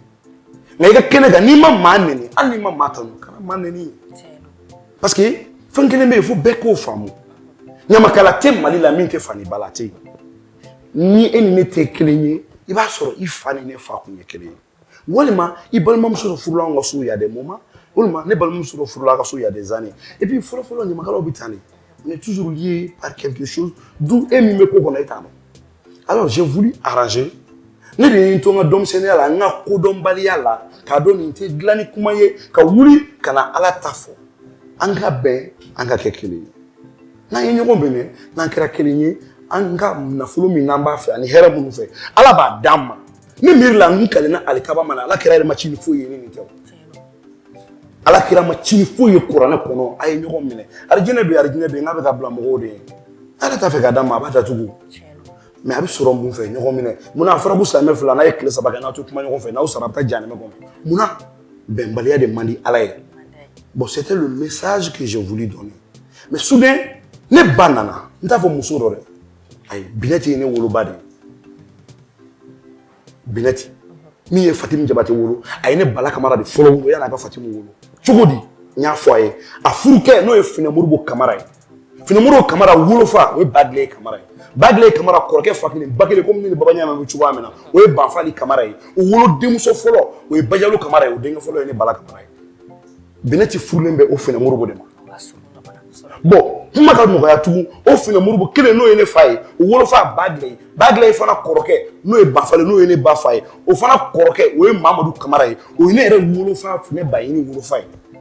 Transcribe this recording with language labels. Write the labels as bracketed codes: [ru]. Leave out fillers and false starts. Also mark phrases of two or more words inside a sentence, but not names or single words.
[bm] nka i ka kɛnɛ kan n'i ma maa nɛni hali n'i ma maa tanu kana maa nɛni parce que fɛn kelen bɛ yen fo bɛɛ k'o faamu ɲamakala tɛ Mali la min tɛ fani bala tɛ yen ni e ni ne tɛ kelen ye i b'a sɔrɔ i fa ni ne fa kun ye kelen ye walima i balimamuso dɔ furula an ka so [fr] y a des moments [bm] walima ne balimamuso dɔ furula an ka so [fr] y a des années et puis [bm] fɔlɔ-fɔlɔ ɲamakalaw bɛ tan de [fr] on est toujours lié par quelque chose d'où [bm] e min bɛ ko kɔnɔ e t'a dɔn [fr] alors j'ai voulu arranger [bm] ne de ye n to n ka denmisɛnninya la n ka kodɔnbaliya la k'a dɔn nin tɛ dilan ni kuma ye ka wuli ka na Ala ta fɔ an ka bɛn an ka kɛ kelen ye n'an ye ɲɔgɔn minɛ n'an kɛra kelen ye an ka nafolo min n'an b'a fɛ ani hɛrɛ minnu fɛ Ala b'a d'an ma ne miiri la n kalenna alikaba ma na Ala kɛra yɛrɛ ma ci ni foyi ye ne nin tɛ Ala kɛra ma ci ni foyi ye kuranɛ kɔnɔ a ye ɲɔgɔn minɛ arijinɛ bɛ yen n k'a bɛ ka bila mɔgɔw de ye Ala t'a fɛ ka d'an ma a b'a datugu mais a bɛ sɔrɔ mun fɛ ɲɔgɔn minɛ munna a fɔra ko silamɛ fila n'a ye tile 3 kɛ n'aw tɛ kuma ɲɔgɔn fɛ n'aw sara a bɛ taa jahanɛmɛ kɔnɔ munna bɛnbaliya de man di Ala ye [fr] bon c'était le message que j'ai voulu donner mais soudain [bm] ne ba nana n t'a fɔ muso dɔ dɛ ayi Binɛti ye ne woloba de ye Binɛti min ye Fatimu Jabate wolo a ye ne bala Kamara de fɔlɔ wolo yan'a ka Fatimu wolo cogo di n y'a fɔ a ye a furukɛ n'o ye Finɛ Modibo Kamara ye Finɛ Modibo Kamara wolofa o ye Badile Kamara ye Badile Kamara kɔrɔkɛ fa kelen ba kelen comme ne ni Baba Ɲama bɛ cogoya min na o ye Banfali Kamara ye o wolo denmuso fɔlɔ o ye Bajalo Kamara ye o denkɛ fɔlɔ ye ne bala Kamara ye Binɛti furulen bɛ o Finɛ Modibo de ma bon kuma ka nɔgɔya tugun o Finɛ Modibo kelen n'o ye ne fa ye o wolofa Badile ye fana kɔrɔkɛ n'o ye Banfali n'o ye ne ba fa ye o fana kɔrɔkɛ o ye Mamadu Kamara ye o ye ne yɛrɛ wolofa Finɛ Bayini wolofa ye